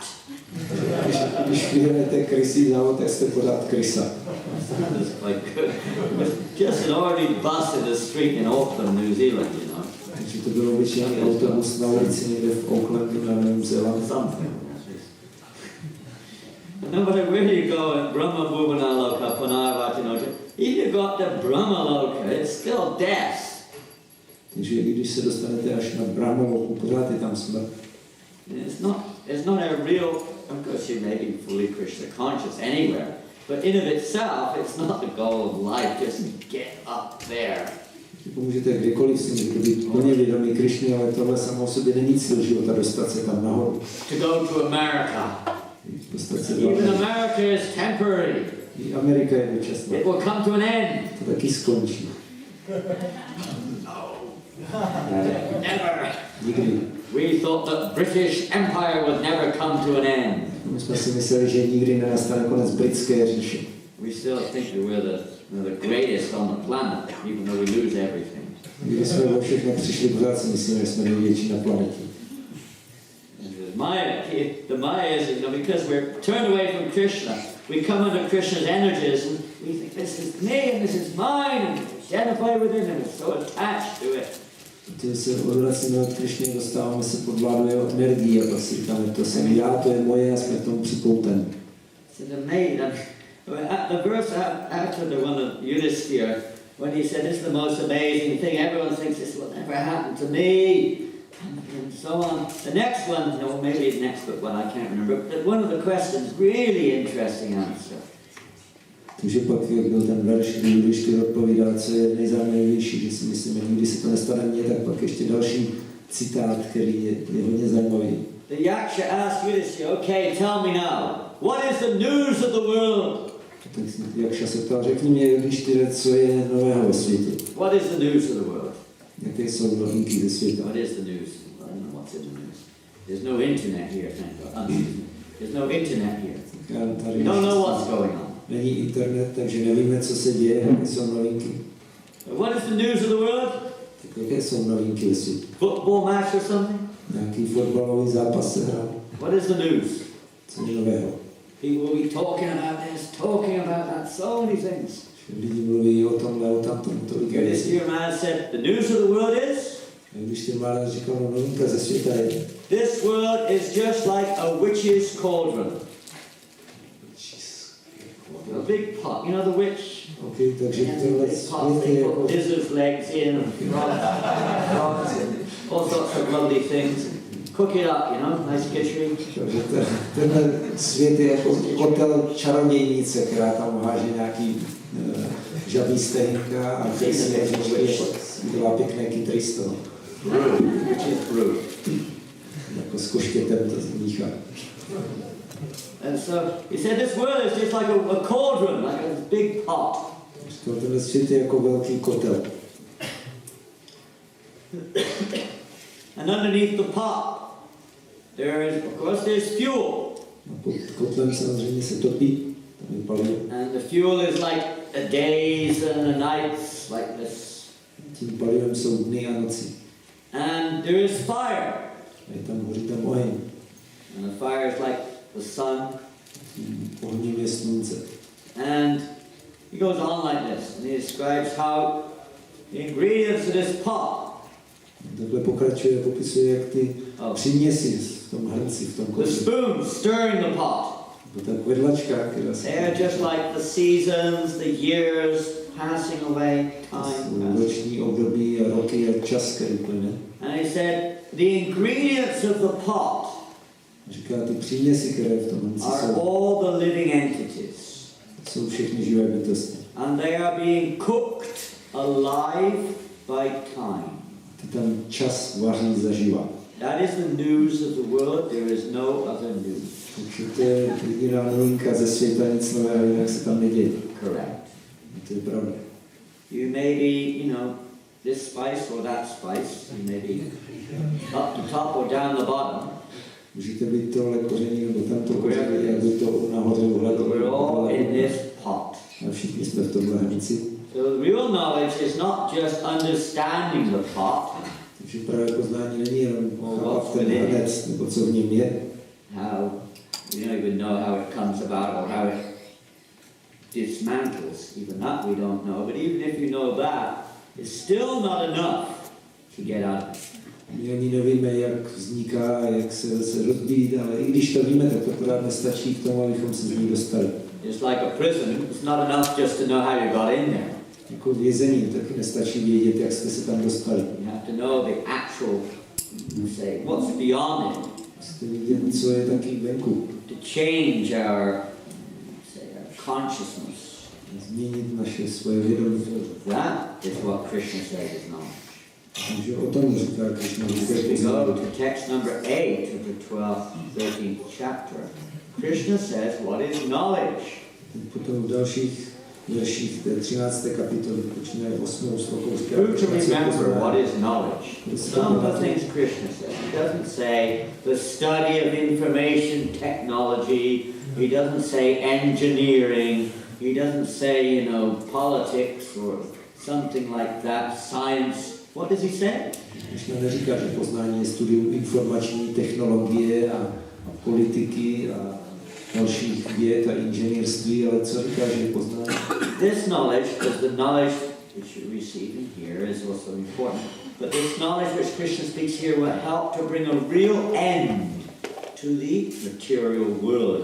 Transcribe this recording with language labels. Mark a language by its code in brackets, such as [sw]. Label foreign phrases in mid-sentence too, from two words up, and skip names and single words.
[cs] Když vyhrajete krysí závod, tak jste pořád krysa. [en] That's quite good. Just an ordinary bus in the street in Auckland, New Zealand, you know. [cs] Takže to byl obyčejný autobus na ulici někde v Aucklandu na Novém Zélandu. [en] Something. No matter where you go in Brahma Bhuvanaloka, Punarvatinoja, if you got the Brahmaloka, it's still death. [cs] Takže když se dostanete až na Brahmaloku, pořád je tam smrt. [en] It's not a real, of course you may be fully Krishna conscious anywhere, but in of itself, it's not the goal of life, just get up there. [cs] Můžete kdykoliv si můžete být plně vědomí Krišny, ale tohle samo o sobě není cíl života, dostat se tam nahoru. [en] To go to America. [cs] Dostat se [en] Even America is temporary. [cs] I Amerika je dočasná. [en] It will come to an end. [cs] To taky skončí. [en] Never. [cs] Nikdy. [en] We thought that British Empire would never come to an end. [cs] My jsme si mysleli, že nikdy nenastane konec britské říše. [en] We still think that we're the greatest on the planet, even though we lose everything. [cs] Když jsme o všechno přišli, pořád si myslíme, že jsme největší na planetě. [en] The Maya is, because we're turned away from Krishna, we come under Krishna's energies and we think this is me and this is mine and identify with it and we're so attached to it. [cs] Protože se odvracíme od Krišny, dostáváme se pod vládu jeho energii a pak si říkáme, to jsem já, to je moje a jsme k tomu připouteni. [en] It's amazing. The verse after the one of Yudhisthira, when he said, this is the most amazing thing, everyone thinks this will never happen to me, and so on. The next one, no, maybe the next one, I can't remember, but one of the questions, really interesting answer. [cs] Takže pak, jak byl ten verš, když ty odpovídá, co je nejzajímavější, že si myslíme, nikdy se to nestane mně, tak pak ještě další citát, který je hodně zajímavý. [en] The Yaksha asks Yudhishthira, okay, tell me now, what is the news of the world? [cs] Tak Jakša se ptal, řekni mě, Judištyre, co je nového ve světě? [en] What is the news of the world? [cs] Jaké jsou novinky ze světa? [en] What is the news? I don't know what's in the news. There's no internet here, thank God. There's no internet here. We don't know what's going on. [cs] Není internet, takže nevíme, co se děje, jaké jsou novinky. [en] What is the news of the world? [cs] Tak jaké jsou novinky ve světě? [en] Football match or something? [cs] Nějaký fotbalový zápas se hrál. [en] What is the news? [cs] Co je nového? [en] People will be talking about this, talking about that, so many things. [cs] Lidi mluví o tomhle, o tamtom, tolik věcí. [en] Yudhishthira Maharaj said, the news of the world is? [cs] Když ty Maharaj říkal, no novinka ze světa je. [en] This world is just like a witch's cauldron. A big pot, you know the witch? [cs] Okay, takže tohle [en] Big pot, [cs] svět [en] they [cs] je [en] put [cs] jako... [en] lizard's legs in and frogs and all sorts of lovely things. Cook it up, you know, nice kitchery. [cs] Takže tenhle svět je jako kotel čarodějnice, která tam háže nějaký žabí stejnka a ty si dělá pěkné kytry z toho. Jako s koštětem to míchá. [en] And so he said this world is just like a cauldron, like a big pot. [cs] Tenhle svět je jako velký kotel. [en] And underneath the pot, there is, of course, there's fuel. [cs] A pod kotlem samozřejmě se topí, tam je palivo. [en] And the fuel is like the days and the nights, like this. [cs] Tím palivem jsou dny a noci. [en] And there is fire. [cs] A je tam, hoří tam oheň. [en] And the fire is like the sun. [cs] Ohním je slunce. [en] And he goes on like this, and he describes how the ingredients of this pot, [cs] Takhle pokračuje, popisuje, jak ty příměsi v tom hrnci, v tom [en] the [cs] kotli. [en] spoon stirring the pot, [cs] Ta kvedlačka, která se... [en] they are just like the seasons, the years passing away, time passing. [cs] Roční období a roky a čas, který plyne. [en] And he said, the ingredients of the pot [cs] Říká, ty příměsi, které v tom hrnci [en] are [cs] jsou, [en] all the living entities. [cs] jsou všechny živé bytosti. [en] And they are being cooked alive by time. [cs] Ty tam čas vaří zaživa. [en] That is the news of the world. There is no other news. [cs] Takže to je jediná novinka ze světa, nic nového, jinak se tam neděje. [en] Correct. [cs] To je pravda. [en] You may be, you know, this spice or that spice. You may be up the top or down the bottom. [cs] Můžete být tohle koření nebo tamto koření, aby to nahoře uhledlo. [en] We're all in this pot. [cs] A všichni jsme v tomhle hrnci. [en] So the real knowledge is not just understanding the pot. [cs] Takže právě poznání není jenom chápat ten hrnec, nebo co v něm je. [en] How we don't even know how it comes about or how it dismantles. Even that we don't know. But even if you know that, it's still not enough to get out of it. [cs] My ani nevíme, jak vzniká, jak se rozbíjí, ale i když to víme, tak to pořád nestačí k tomu, abychom se z ní dostali. [en] Just like a prison, it's not enough just to know how you got in there. [cs] Jako vězení taky nestačí vědět, jak jste se tam dostali. [en] You have to know the actual, say, what's beyond it. [cs] Musíte vidět, co je taky venku. [en] To change our, say, our consciousness. [cs] Změnit naše svoje vědomí. [en] That is what Krishna says is knowledge. [cs] Takže o tom říká Krishna. [en] If we go to text number 8 of the 12th, 13th chapter, Krishna says, what is knowledge? [cs] Potom v dalších verších té 13. kapitoly počínaje 8. slokou. [en] Who to remember what is knowledge? Some of the things Krishna says. He doesn't say the study of information technology. He doesn't say engineering. He doesn't say, you know, politics or something like that, science. What does he say? [cs] Krishna neříká, že poznání je studium informační technologie a politiky a dalších věd a inženýrství, ale co říká, že je poznání? [en] This knowledge, because the knowledge which you receive in here is also important, but this knowledge which Krishna speaks here will help to bring a real end to the material world.